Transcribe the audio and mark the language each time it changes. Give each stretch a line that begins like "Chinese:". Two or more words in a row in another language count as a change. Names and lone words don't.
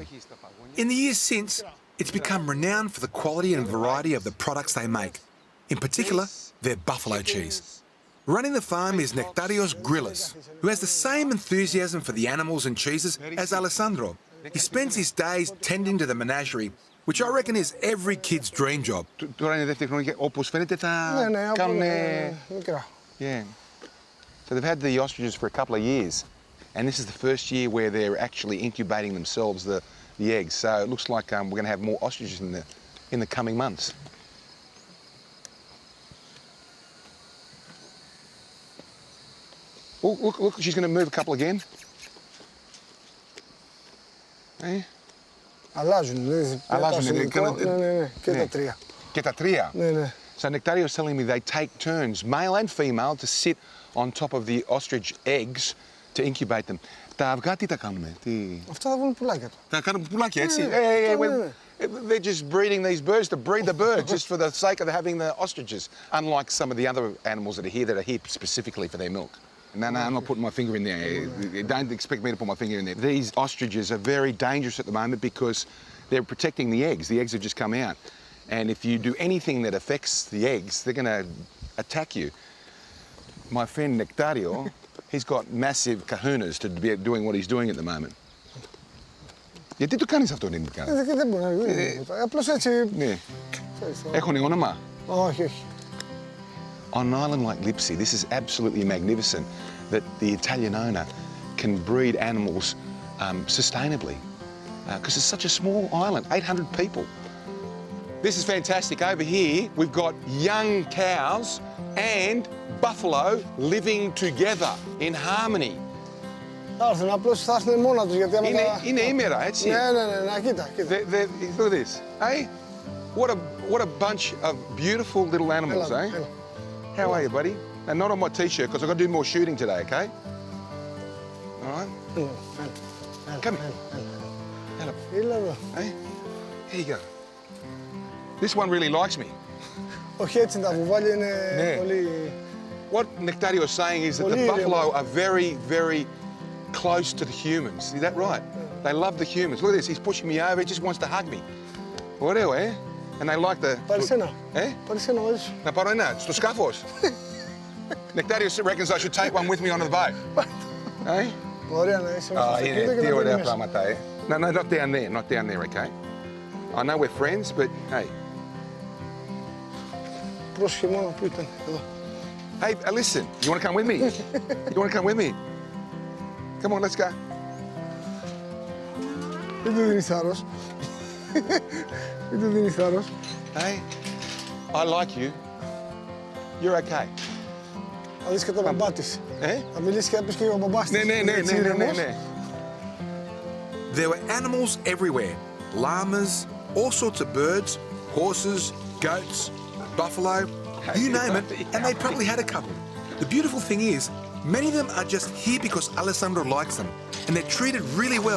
English: In the years since, it's become renowned for the quality and variety of the products they make. In particular, their buffalo cheese. Running the farm is Nectarios Grillis, who has the same enthusiasm for the animals and cheeses as Alessandro. He spends his days tending to the menagerie, which I reckon is every kid's dream job.
Greek: Τώρα είναι δεύτερη χρονιά, όπως φαίνεται θα κάνουν... μικρά.
English: Yeah. So they've had the ostriches for a couple of years, and this is the first year where they're actually incubating themselves, the eggs. So it looks like we're going to have more ostriches in the coming months. Oh, look, she's going to move a couple again. Hey?
Greek: Αλλάζουν. Ναι. Και τα τρία. Και τα τρία. Ναι.
English: So Nectario is telling me they take turns, male and female, to sit on top of the ostrich eggs to incubate them.
Greek: Τα αυγά τι τα κάνουνε? Αυτά θα βγουν πουλάκια του. Τα κάνουν πουλάκια, έτσι?
English: They're just breeding these birds to breed the birds just for the sake of having the ostriches, unlike some of the other animals that are here specifically for their milk. No, I'm not putting my finger in there. Don't expect me to put my finger in there. These ostriches are very dangerous at the moment because they're protecting the eggs. The eggs have just come out. And if you do anything that affects the eggs, they're going to attack you. My friend Nectario, he's got massive kahunas to be doing what he's doing at the moment.
Greek: Γιατί το κάνεις αυτό, δεν κάνεις? Δεν μπορεί να γίνει. Απλώς έτσι... Ναι. Έχουνε όνομα? Όχι.
English: On an island like Lειψοί, this is absolutely magnificent that the Italian owner can breed animals sustainably because it's such a small island, 800 people. This is fantastic. Over here, we've got young cows and buffalo living together in harmony.
Greek: Θα έρθουν, απλώς θα έρθουν μόνα τους, γιατί άμα Είναι ήμερα, έτσι. Ναι, κοίτα.
English: Look at this, eh? What a bunch of beautiful little animals,
Greek: Έλα, eh? έλα.
English: How are you, buddy? And not on my t-shirt, because I've got to do more shooting today, okay? All right? Come here.
Greek: Έλα εδώ.
English: Hey, here you go. This one really likes me.
Greek: Όχι έτσι, τα βουβάλια είναι πολύ...
English: What Nectario is saying is that the buffalo are very, very close to the humans. Is that right? They love the humans. Look at this, he's pushing me over, he just wants to hug me. Ωραίο, eh? And they like the...
Greek: Πάρεις ένα. Πάρεις ένα μαζί σου. Να πάρω ένα, στο σκάφος.
English: Nectario reckons I should take one with me onto the boat. Eh?
Greek: Ωραία να είσαι μέσα στο αυτοκίνητο και Τι να ωραία μπαίνει μέσα. πράγματα, eh?
English: No, not down there, not down there, okay? I know we're friends, but hey.
Greek: Πρόσεχε μόνο που ήταν, εδώ.
English: Hey, listen, you want to come with me? You want to come with me? Come on, let's go.
Greek: Δεν του δίνεις θάρρος. Δεν του δίνεις θάρρος.
English: Hey, I like you. You're okay.
Greek: Θα δεις και τον μπαμπά της. Θα μιλήσεις και θα πεις και ο μπαμπάς της. Ναι.
English: There were animals everywhere. Llamas, all sorts of birds, horses, goats, buffalo, you name it, and they probably had a couple. The beautiful thing is, many of them are just here because Alessandro likes them, and they're treated really well.